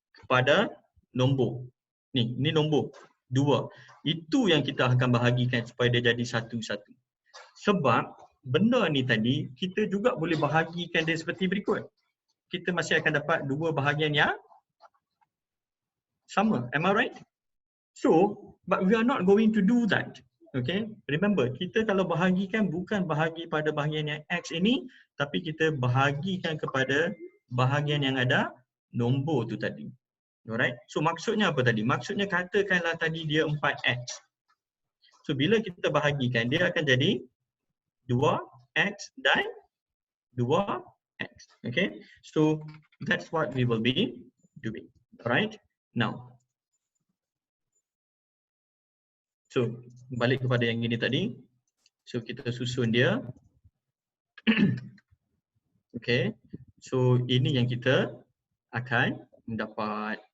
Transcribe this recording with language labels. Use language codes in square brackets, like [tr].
[ms] pada nombor. Ni nombor 2. Itu yang kita akan bahagikan supaya dia jadi satu-satu. Sebab benda ni tadi kita juga boleh bahagikan dia seperti berikut. Kita masih akan dapat dua bahagian yang sama. [en] Am I right? So, but we are not going to do that. [ms] Okay, remember, kita kalau bahagikan bukan bahagi pada bahagian yang X ini, tapi kita bahagikan kepada bahagian yang ada nombor tu tadi. Alright, so maksudnya apa tadi? Maksudnya katakanlah tadi dia 4X. So, bila kita bahagikan, dia akan jadi 2X dan 2X. [en] Okay, so that's what we will be doing. Alright, now. [ms] So, balik kepada yang ini tadi. So, kita susun dia. Okay. So, ini yang kita akan dapat.